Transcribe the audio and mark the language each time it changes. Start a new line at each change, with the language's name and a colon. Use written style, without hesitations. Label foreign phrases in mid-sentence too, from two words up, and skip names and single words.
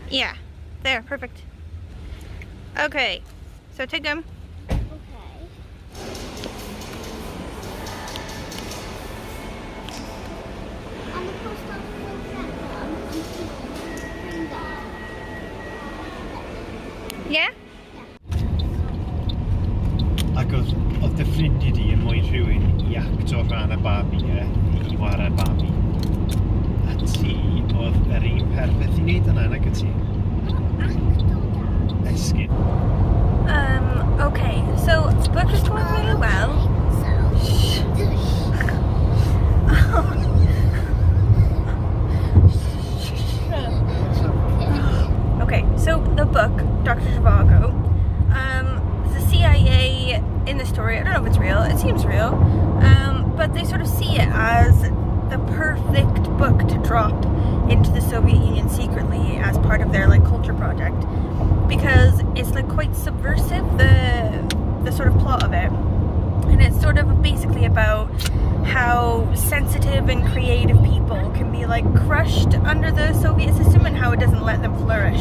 English: Yeah. There, perfect. Okay. So take them. Okay. On the post Yeah?
Welsh: Ac oedd dy ffrindiau di yn mwy rhywun I acto rhan y babi I wara'r babi. A ti oedd yr un perffaith I wneud yna nag y ti? Esgyn.
English: Okay, so the book is going really well. Okay, so the book, Dr. Zhivago, the CIA in the story, I don't know if it's real, it seems real, but they sort of see it as the perfect book to drop into the Soviet Union secretly as part of their like culture project, because it's like quite subversive, the sort of plot of it, and it's sort of basically about how sensitive and creative people can be like crushed under the Soviet system and how it doesn't let them flourish.